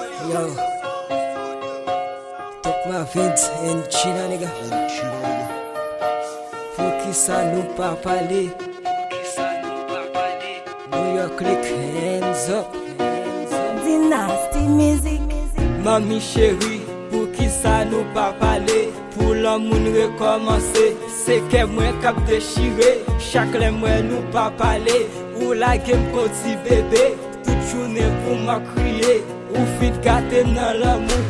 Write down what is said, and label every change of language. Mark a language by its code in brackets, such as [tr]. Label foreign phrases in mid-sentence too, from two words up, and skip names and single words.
[en] Yo, Tok Ma Vince and China, nigga. [ht] Pou ki sa nou pa pale? [en] New York, click, hands up. Dynasty Music. [ht] Mami cheri, pou ki sa nou pa pale? Pou lò moun rekòmanse, se ke mwen k ap dechire. Chak lè mwen nou pa pale, ou lage m kon ti bebe. Tout jounen pou m a kriye, ou fin gate nan lò moun.